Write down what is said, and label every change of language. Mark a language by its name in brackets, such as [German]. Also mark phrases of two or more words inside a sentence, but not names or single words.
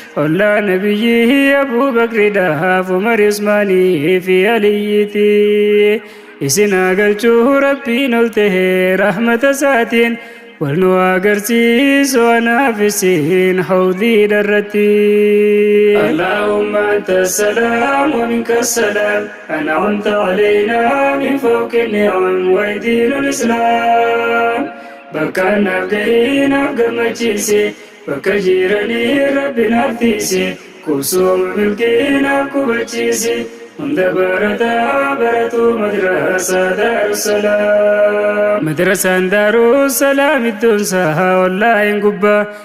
[Oromo] Ollaa Nabiyyii Abuu Bakriidhaaf Umar Usmaanii fi Aliyyiiti. Isin haa galchuu Rabbiin ol tahee rahmata isaatiin. Wal nu agarsiisu anaaf isin hawdii dharratti. [Arabic] اللهم أنت السلام ومنك السلام. أنعمت علينا من فوق النعم ودين الإسلام. [Oromo] Bakka naaf gahii naaf gammachiisi. Bakka jiranii Rabbi naaf tiisi. Qubsuma milkii naaf qubachiisi. Hunda barataa baratu madrasaa Daarussalaam. Madrasaan Daarussalaam iddoon isaa ollaa hin gubbaa.